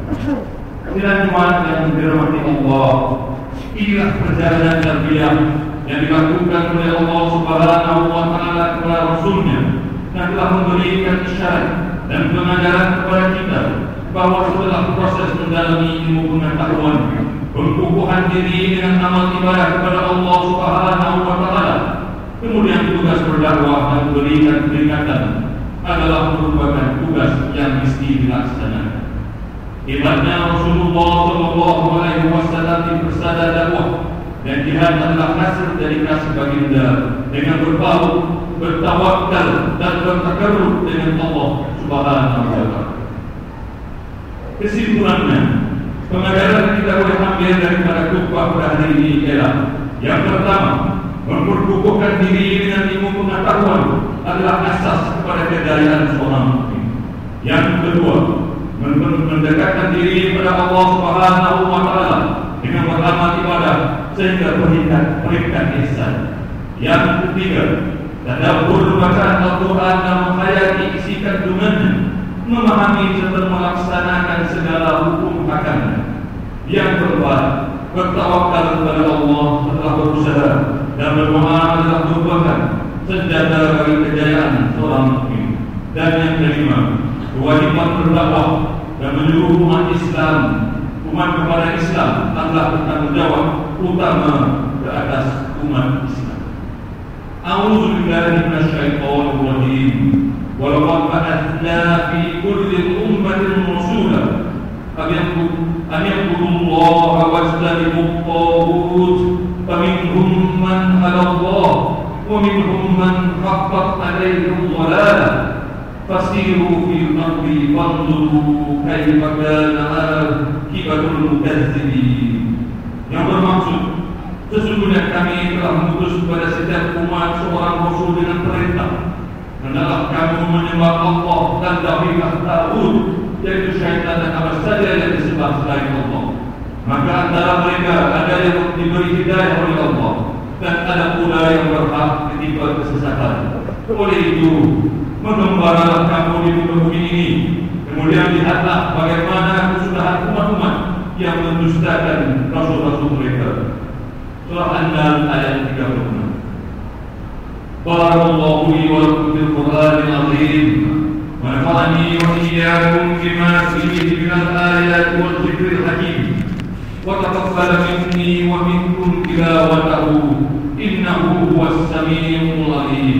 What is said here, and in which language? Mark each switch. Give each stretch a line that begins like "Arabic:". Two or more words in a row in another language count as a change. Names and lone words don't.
Malay: Sidang Jumat yang dirahmati Allah, inilah perjalanan tarbiyah yang dilakukan oleh Allah
Arabic: سبحانه وتعالى
Malay: kepada Rasulnya, yang telah memberikan isyarat dan pengajaran kepada kita bahawa setelah proses mendalami ilmu pengetahuan, pengukuhan diri dengan amal ibadah kepada Allah
Arabic: سبحانه وتعالى,
Malay: kemudian tugas berdakwah dan memberikan peringatan adalah merupakan tugas yang mesti dilaksanakan. Hebatnya Rasulullah
Arabic: صلى الله عليه وسلم
Malay: di persada dakwah dan jihad adalah hasil dari kasih baginda dengan berbau, bertawakal dan bertakarrub dengan Allah
Arabic: سبحانه وتعالى.
Malay: Kesimpulannya, pengajaran yang kita boleh ambil daripada khutbah pada hari ini ialah: yang pertama, memperkukuhkan diri dengan ilmu pengetahuan adalah asas kepada kejayaan seorang mukmin. Yang kedua, mendekatkan diri kepada Allah
Arabic: سبحانه وتعالى
Malay: dengan beramal ibadah sehingga peringkat ihsan. Yang ketiga, tadabbur bacaan Al-Quran dan menghayati isi kandungannya, memahami serta melaksanakan segala hukum akamnya. Yang keempat, bertawakal kepada Allah setelah berusaha dan berdoa adalah merupakan senjata bagi kejayaan seorang mukmin. Dan yang kelima, kewajiban berdakwah dan menyuruh umat kepada Islam adalah bertanggung jawab utama ke atas umat Islam.
Arabic: أعوذ بالله من الشيطان الرجيم. ولقد بعثنا في كل أمة رسولا أن اعبدوا الله واجتنبوا الطاغوت فمنهم من هدى الله ومنهم من حقت عليه الضلالة فسيروا في الأرض فانظروا كيف كان عاقبة المكذبين.
Malay: Yang bermaksud, sesungguhnya kami telah mengutus kepada setiap umat seorang rasul dengan perintah, hendaklah kamu menyembah Allah dan jauhilah taghut, yaitu syaitan dan apa saja yang disembah selain Allah. Maka antara mereka ada yang diberi hidayah oleh Allah dan ada pula yang berhak ditimpa kesesatan. Oleh itu, mengembaralah kamu di muka bumi ini, kemudian lihatlah bagaimana kesudahan umat-umat yang mendustakan rasul-rasul mereka. Surah An-Nahl ayat 36.
Arabic: بارك الله لي ولكم في القرآن العظيم. ونفعني وإياكم بما فيه من الآيات والذكر الحكيم. وتقبل مني ومنكم تلاوته إنه هو السميع العليم.